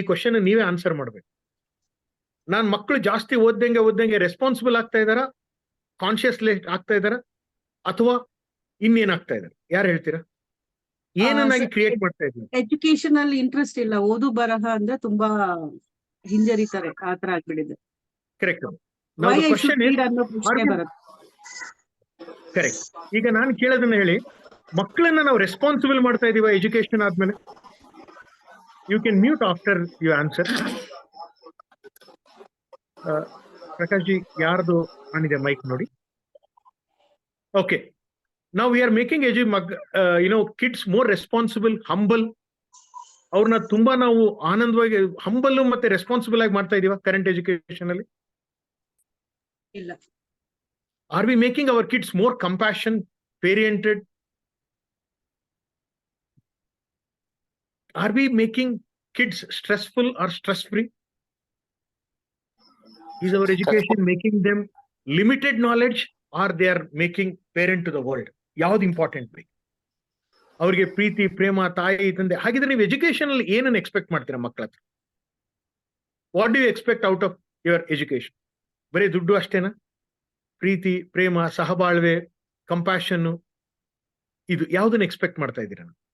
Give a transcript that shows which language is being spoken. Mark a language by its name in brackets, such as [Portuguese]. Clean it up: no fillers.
[Kannada] ಈ ಕ್ವಶನ್ ನೀವೇ ಆನ್ಸರ್ ಮಾಡ್ಬೇಕು. ನಾನ್ ಮಕ್ಕಳು ಜಾಸ್ತಿ ಓದ್ದಂಗೆ ರೆಸ್ಪಾನ್ಸಿಬಲ್ ಆಗ್ತಾ ಇದಾರ, ಕಾನ್ಶಿಯಸ್ಲಿ ಆಗ್ತಾ ಇದಾರ, ಅಥವಾ ಇನ್ನೇನಾಗ್ತಾ ಇದಾರೆ? ಯಾರು ಹೇಳ್ತೀರಾ? ಏನನ್ನಾಗಿ ಕ್ರಿಯೇಟ್ ಮಾಡ್ತಾ ಇದ್ದೀವಿ? ಎಜುಕೇಶನ್ ಅಲ್ಲಿ ಇಂಟ್ರೆಸ್ಟ್ ಇಲ್ಲ, ಓದು ಬರಹ ಅಂದ್ರೆ ತುಂಬಾ ಹಿಂಜರಿತಾರೆ, ಆತರ ಆಗ್ಬಿಟ್ಟಿದೆ. Correct. [English] Why I should read [Kannada] ಅನ್ನೋ ಪ್ರಶ್ನೆ ಬರುತ್ತೆ. ಕರೆಕ್ಟ್. ಈಗ ನಾನು ಕೇಳೋದನ್ನ ಹೇಳಿ, ಮಕ್ಕಳನ್ನ ನಾವು ರೆಸ್ಪಾನ್ಸಿಬಲ್ ಮಾಡ್ತಾ ಇದೀವ ಎಜುಕೇಶನ್ ಆದ್ಮೇಲೆ? [English] You can mute after you answer. Prakash ji, [Kannada] ಯಾರ್ದು ಆನಿದೆ ಮೈಕ್ ನೋಡಿ. [English] Okay, ನಾವು we are making kids more responsible, humble. [Kannada] ಅವ್ರನ್ನ ತುಂಬಾ ನಾವು ಆನಂದವಾಗಿ ಹಂಬಲ್ ಮತ್ತೆ ರೆಸ್ಪಾನ್ಸಿಬಲ್ ಆಗಿ ಮಾಡ್ತಾ ಇದೀವ ಕರೆಂಟ್ ಎಜುಕೇಶನ್ ಅಲ್ಲಿ? ಇಲ್ಲ. [English] Are we making our kids more compassion, parented? Are we making kids stressful or stress free? Is our education making them limited knowledge or they are making parent to the world? [Kannada] ಯಾವ್ದು important by? ಅವ್ರಿಗೆ ಪ್ರೀತಿ, ಪ್ರೇಮ, ತಾಯಿ, ತಂದೆ. ಹಾಗಿದ್ರೆ ನೀವು education ಅಲ್ಲಿ ಏನನ್ನು expect ಮಾಡ್ತೀರಾ ಮಕ್ಕಳ ಹತ್ರ? [English] What do you expect out of your education? [Kannada] ಬರೀ ದುಡ್ಡು ಅಷ್ಟೇನಾ? ಪ್ರೀತಿ, ಪ್ರೇಮ, ಸಹಬಾಳ್ವೆ, ಕಂಪ್ಯಾಷನ್, ಇದು ಯಾವ್ದನ್ನ ಎಕ್ಸ್ಪೆಕ್ಟ್ ಮಾಡ್ತಾ ಇದ್ದೀರಾ?